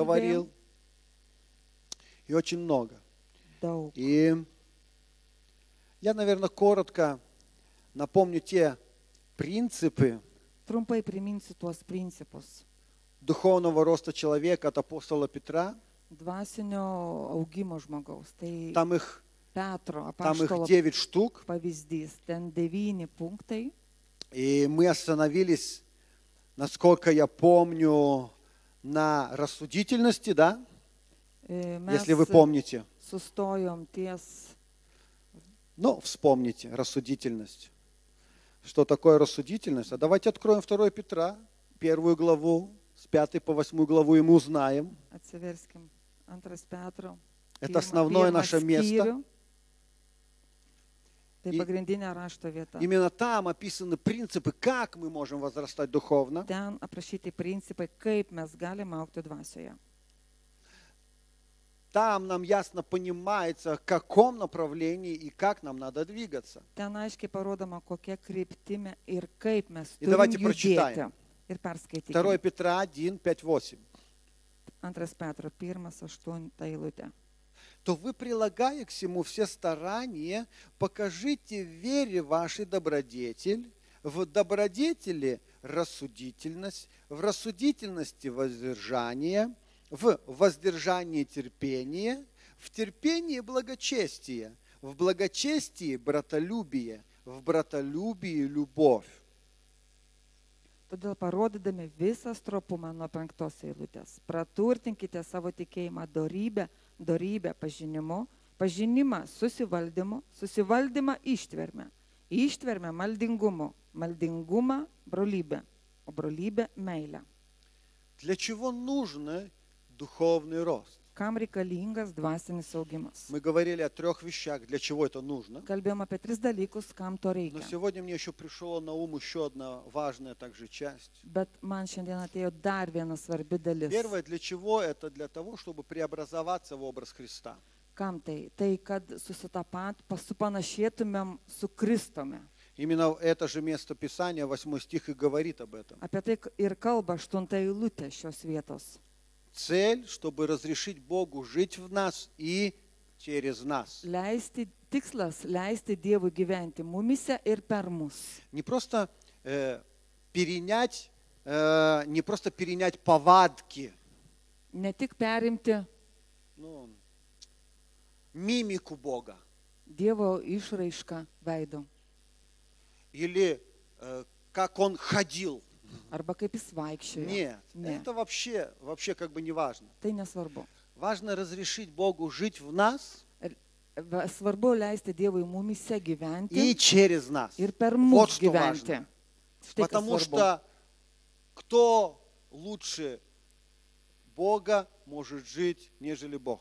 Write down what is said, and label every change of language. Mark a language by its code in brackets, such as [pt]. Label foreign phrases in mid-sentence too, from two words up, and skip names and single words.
[ru] говорил. И очень много. [lt] daug. [ru] И я, наверное, коротко напомню те принципы [lt] Trumpai priminsiu tuos principus [ru] духовного роста человека от апостола Петра. [lt] dvasinio augimo žmogaus. Tai [ru] Там их [lt] Petro [ru] Там их [lt] apaštalo [ru] 9 штук. [lt] pavyzdys. Ten 9 punktai. [ru] И мы остановились, насколько я помню, на рассудительности, да? [lt] Mes [ru] Если вы помните. [lt] sustojom ties, [ru] Ну, вспомните рассудительность. Что такое рассудительность? А давайте откроем 2 Петра, 1 главу, с 5 по 8 главу, и мы узнаем. [lt] atsiverskim, 2 Petro. [ru] Это основное наше место. [lt] Tai [ru] И- [lt] pagrindinė rašto vieta. [ru] Именно там описаны принципы, как мы можем возрастать духовно. [lt] Ten aprašyti principai, kaip mes galime augti dvasioje. [ru] Там нам ясно понимается, в каком направлении и как нам надо двигаться. [lt] Ten aiškiai parodoma, kokia kryptimi ir kaip mes [ru] И [lt] turime [ru] давайте [lt] judėti. [ru] прочитаем. [lt] Ir 2 perskaitykime. [ru] Петра 1, 5, 8. [lt] 2 Petro 1, 8 eilutė. [ru] То вы, прилагая к всему все старания, покажите в вере вашей добродетель, в добродетели рассудительность, в рассудительности воздержание, в воздержании терпение, в терпении благочестие, в благочестии братолюбие, в братолюбии любовь. [lt] Todėl parodydami visą stropumą nuo 5 eilutės, praturtinkite savo tikėjimą dorybę pažinimu, pažinimą susivaldymu, susivaldymą ištvermę maldingumu, maldingumą brolybę, o brolybę meilę. [ru] Для чего нужен духовный рост? [lt] Kam reikalingas dvasinis augimas? [ru] Мы говорили о 3 вещах, для чего это нужно. [lt] Kalbėjom apie 3 dalykus, kam to [ru] Но [lt] reikia. [ru] сегодня мне еще пришла на ум еще одна важная также часть. [lt] Bet man šiandien atėjo dar viena svarbi dalis. [ru] Первое, для чего? Это для того, чтобы преобразоваться в образ Христа. [lt] Kam tai? Tai, kad supanašėtumėm su Kristumi. [ru] Именно это же место Писания, 8 стих, и говорит об этом. [lt] Apie tai ir kalba 8 eilutė šios vietos. [ru] Цель, чтобы разрешить Богу жить в нас и через нас. [lt] Tikslas leisti Dievui gyventi mumise ir per mus. [ru] Не просто перенять повадки, [lt] Ne tik perimti [ru] ну, мимику Бога. [lt] Dievo išraišką veido. [ru] Или как Он ходил. Arba kaip jis vaikščiojo. Нет, Не. это вообще как бы не важно. [lt] Tai nesvarbu. [ru] Важно разрешить Богу жить в нас [lt] Svarbu leisti Dievui mumise [ru] и [lt] gyventi [ru] через нас. [lt] ir per [ru] Вот [lt] mus [ru] что [lt] gyventi. [ru] важно. [lt] Štai kas [ru] Потому [lt] svarbu. [ru] что кто лучше Бога может жить, нежели Бог?